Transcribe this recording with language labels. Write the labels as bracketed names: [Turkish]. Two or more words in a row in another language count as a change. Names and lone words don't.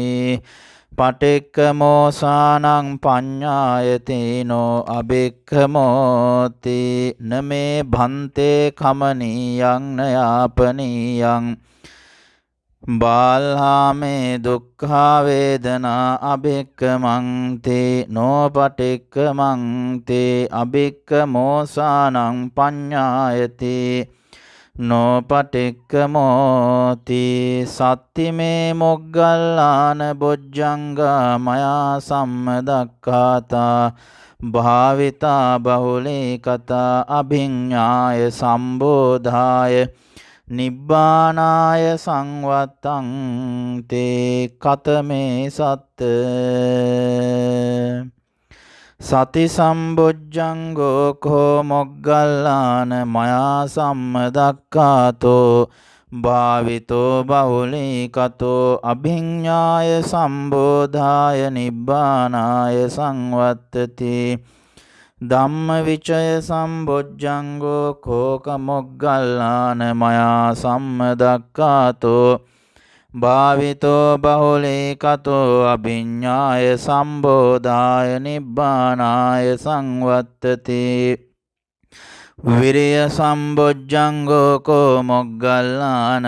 [Pali] පටික්කමෝසානං පඤ්ඤායතිනෝ අභික්ඛමෝති නමේ භන්තේ කමනීයං නයාපනීයං බාල්හාමේ දුක්ඛා වේදනා අභික්ඛමන්ති නොපටික්ඛමන්ති අභික්ඛමෝසානං පඤ්ඤායති නොපටික්ඛමෝති සත්තිමේ මොග්ගල්ලාන බොජ්ජංගා මයා සම්මදක්ඛාතා භාවිතා බහුලී කතා අභිඤ්ඤාය සම්බෝධාය නිබ්බානාය සංවත්තං තේ කතමේ සත්ත සති සම්බොජ්ජංගෝ කෝ මොග්ගල්ලාන මයා සම්මදක්ඛාතෝ භාවිතෝ බහුලී කතෝ අභිඤ්ඤාය සම්බෝධාය නිබ්බානාය සංවත්තති ධම්මවිචය සම්බොජ්ජංගෝ කෝක මොග්ගල්ලාන මයා සම්මදක්ඛාතෝ භාවිතෝ බහුලී කතෝ අභිඤ්ඤාය සම්බෝධාය නිබ්බානාය සංවත්තති විරිය සම්බොජ්ජංගෝ කෝ මොග්ගල්ලාන